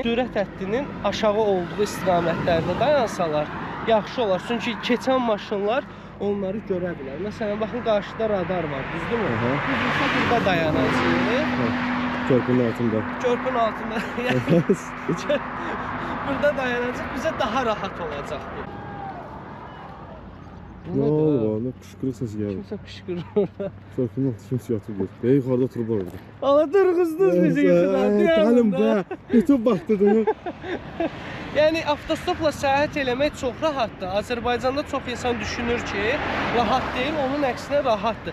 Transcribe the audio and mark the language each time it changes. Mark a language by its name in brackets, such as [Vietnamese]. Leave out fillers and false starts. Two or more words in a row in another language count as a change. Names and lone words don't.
[Azerbaijani] Sürət həddinin aşağı olduğu istiqamətlərdə dayansalar yaxşı olar. Çünki keçən maşınlar onları görə bilər. Məsələn, baxın qarşıda radar var, düzdürmü? Aha. Biz isə burada dayanacağıq. Körpünün altında. Körpün altında. Burada dayanacaq, bizə daha rahat olacaq bu. [Turkish] Ne oldu bana? Ne kışkırık sesi geldi. [Azerbaijani] Kimsə qışqırır. Körpünün altı kimse yatıb gedir. [Turkish] Ve yukarıda oturup orada. [Azerbaijani] Allah durğuzdunuz bizi yuxudan. Gəlin be. YouTube baxdırdım. Yəni avtostopla səyahət eləmək çox rahatdır. Azərbaycanda çox insan düşünür ki, rahat deyil, onun əksinə rahatdır.